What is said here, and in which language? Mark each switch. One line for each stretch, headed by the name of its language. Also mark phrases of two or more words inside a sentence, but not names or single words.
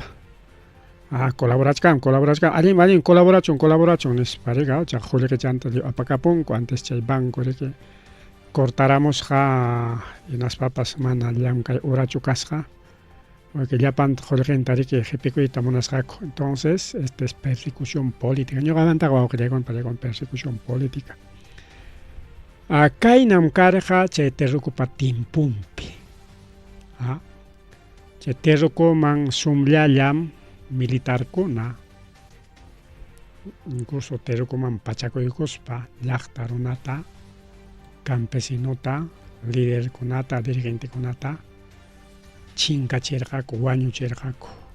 Quechua: Colaborachkan, allin colaborachun nispa rika, chaq Julio chanta apakapunku antes chay banco riki cortaramusqa hinaspapas mana llankay urachu kasqa. Porque llapan Jorgenta riki qhipikuyta munasqaku.
Spanish: Entonces, esta es persecución política.
Quechua: Ñuqamantaqa wawqillaykuna
Spanish: con persecución política.
Quechua: Kaynam karqa chay terrukupa timpumpi. Chay terrukuman sumllallam militarkuna, incluso terrukuman pachakuykuspa llaqta runata, campesinota, liderkunata, dirigentekunata chinkachirqaku, wañuchirqaku.